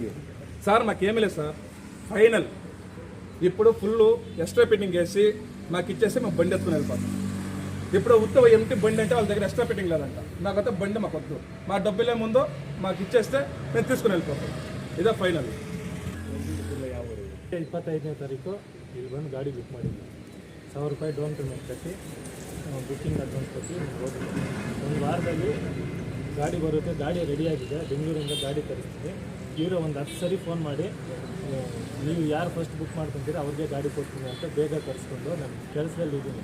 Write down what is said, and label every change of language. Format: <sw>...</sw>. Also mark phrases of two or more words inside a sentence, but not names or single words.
<te>సార్ మాకేమీ లేదు సార్, ఫైనల్ ఇప్పుడు</te> <en>full extra fitting</en> <te>వేసి మాకు ఇచ్చేసి మేము బండి ఎత్తుకుని వెళ్ళిపోతాం. ఇప్పుడు ఉత్తవ ఎంటి బండి అంటే వాళ్ళ దగ్గర</te> <en>extra fitting</en> <te>లేదంట. నాకైతే బండి మాకు వద్దు, మా డబ్బులు ఏముందో మాకు ఇచ్చేస్తే మేము తీసుకుని వెళ్ళిపోతాం. ఇదే ಫೈನಲ್.</te> <kn>25ನೇ ತಾರೀಕು ಇಲ್ಲಿ ಬಂದು ಗಾಡಿ ಬುಕ್ ಮಾಡಿದ್ವಿ. 1000 ರೂಪಾಯಿ</kn> <en>down payment</en> <kn>ಕಟ್ಟಿ</kn> <en>booking advance</en> <kn>ಕೊಟ್ಟು ಹೋಗಿದ್ವಿ. ಒಂದು ವಾರದಲ್ಲಿ ಗಾಡಿ ಬರುತ್ತೆ, ಗಾಡಿ ರೆಡಿಯಾಗಿದೆ, ಬೆಂಗಳೂರಿಂದ ಗಾಡಿ ತರಿಸ್ತೀವಿ. ಇವರು ಒಂದು 10 ಸರಿ ಫೋನ್ ಮಾಡಿ ನೀವು ಯಾರು</kn> <en>first book</en> <kn>ಮಾಡ್ಕೊತೀರೋ ಅವ್ರಿಗೆ ಗಾಡಿ ಕೊಡ್ತೀನಿ ಅಂತ ಬೇಗ ಕರೆಸ್ಕೊಂಡು ನಾನು ಕೆಲಸದಲ್ಲಿ ಇದ್ದೀನಿ.</kn>